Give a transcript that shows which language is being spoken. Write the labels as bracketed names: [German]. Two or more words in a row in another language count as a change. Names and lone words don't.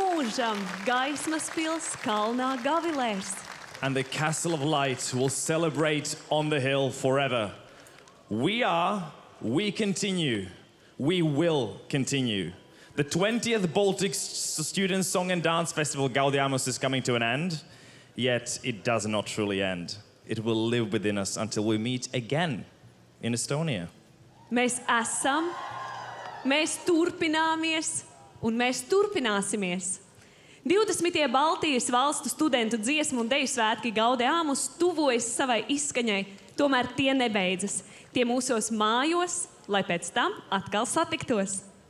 [Latvian] mūžam gaismas pils kalnā Gavilēs. [English] And the castle of light will celebrate on the hill forever. We continue, we will continue. The 20th Baltic Students Song and Dance Festival Gaudeamus is coming to an end, yet it does not truly end. It will live within us until we meet again in Estonia. [Latvian] Mēs esam, mēs turpināmies un mēs turpināsimies. 20. Baltijas valstu studentu dziesmu un deju svētki Gaudeamus tuvojas savai izskaņai, tomēr tie nebeidzas. Tie mūsos mājos, lai pēc tam atkal satiktos.